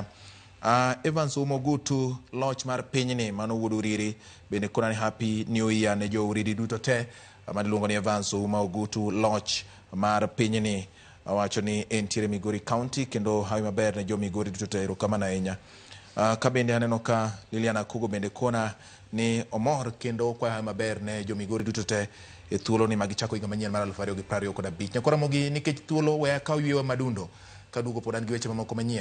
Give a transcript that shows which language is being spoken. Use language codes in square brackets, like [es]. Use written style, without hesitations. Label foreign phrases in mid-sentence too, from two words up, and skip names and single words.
[luo] Evans Umogutu loch mar pinyni mano wuod Uriri bende kona ni [en] Happy New Year [luo] ne jo Uriri duto te. Madiluongo ni Evans Umogutu loch mar pinyni wacho ni entiere Migori County kendo hayo maber ne jo Migori duto te. Erokamano ahinya. Ka bende aneno ka Liliana Kugo bende kona ni omor kendo kwa hayo maber ne jo Migori duto te e thuolo ni magichako higa manyien mar 2025. Nyakwa Ramogi nikech thuolo we akaw yweyo madundo kadugo pod an gi weche mamoko manyien.